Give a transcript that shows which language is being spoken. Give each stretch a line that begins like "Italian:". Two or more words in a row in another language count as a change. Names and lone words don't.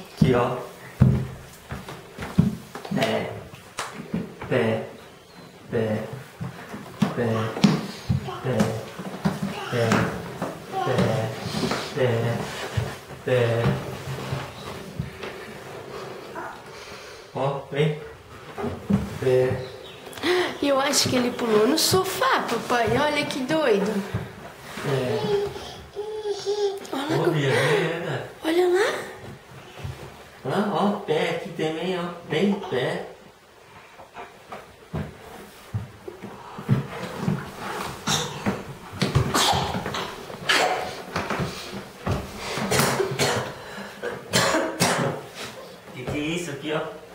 Portuguese: Aqui, ó. Pé. Pé. Pé. Pé. Pé. Pé. Pé. Pé. Pé. Ó, vem. Pé. Eu acho que ele pulou no sofá, papai. Olha que doido. Olha lá. Ó, pé aqui também, ó. Bem pé. Que é isso aqui, ó?